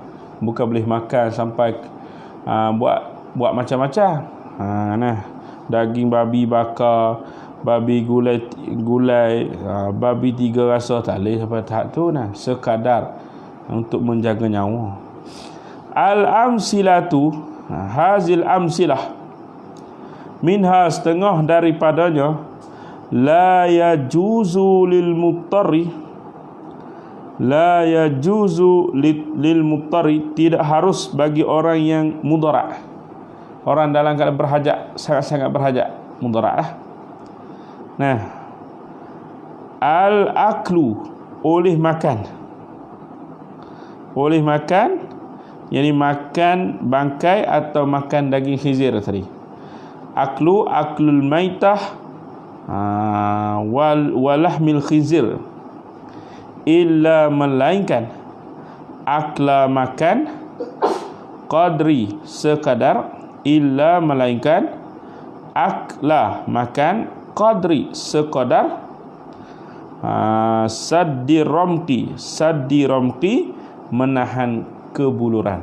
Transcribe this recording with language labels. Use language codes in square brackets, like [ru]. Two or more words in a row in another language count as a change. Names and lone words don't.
[ms] Bukan boleh makan sampai buat macam-macam. Daging babi bakar, babi gulai, babi 3 rasa, tak boleh sampai tahap tu. Sekadar untuk menjaga nyawa. [ar] الأمثلة، هذه الأمثلة، منها, [ms] setengah daripadanya, [ar] لا يجوز للمضطر، لا يجوز للمضطر, [ms] tidak harus bagi orang yang mudarat, orang dalam keadaan berhajat, sangat-sangat berhajat, mudarat lah. Al-aklu, oleh makan, oleh makan, yakni makan bangkai atau makan daging khizir tadi. [ar] أكل الميتة ولحم الخنزير، إلا, [ms] melainkan, akla, makan, qadri, sekadar, illa, melainkan, akla, makan, qadri, sekadar, [ar] سد الرمق, [ms] menahan kebuluran.